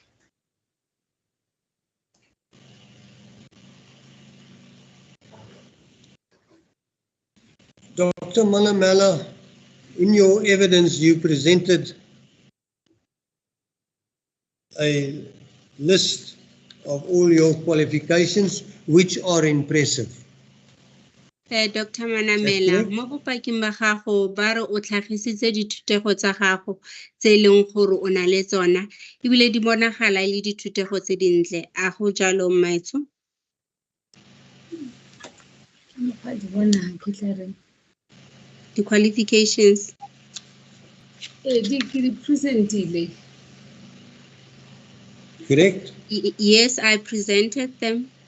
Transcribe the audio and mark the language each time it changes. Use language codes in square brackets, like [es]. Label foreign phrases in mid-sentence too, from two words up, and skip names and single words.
[en] Dr. Manamela, in your evidence, you presented a list of all your qualifications, which are impressive. Dr. [tn] Manamela, mo bopaki ba gago ba re o tlhagisitse dithutego tsa gago tse leng gore o na le tsona ebile di bonagala le dithutego tse dintle a go jalo mmaetsho? [en] The qualifications. Correct? Yes, I presented them.